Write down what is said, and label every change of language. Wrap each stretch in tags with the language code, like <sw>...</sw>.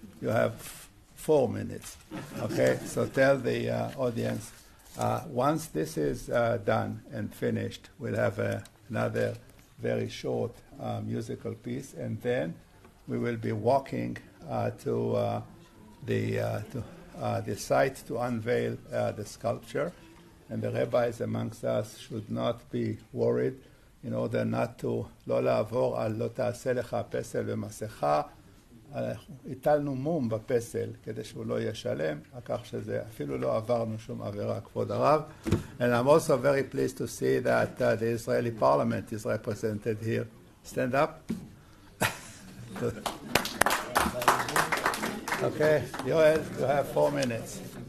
<en>You have 4 minutes. Okay, so tell the audience, once this is done and finished, we'll have another very short musical piece, and then we will be walking to the site to unveil the sculpture. And the rabbis amongst us should not be worried, in order not to</en> <he>לא לעבור על לא תעשה לך פסל ומסכה. הטלנו מום בפסל כדי שהוא לא יהיה שלם, כך שזה אפילו לא עברנו שום עבירה, כבוד הרב.</he> <en>And I'm also very pleased to see that the Israeli parliament is represented here. Stand up. Okay, Yoel, you have 4 minutes.</en>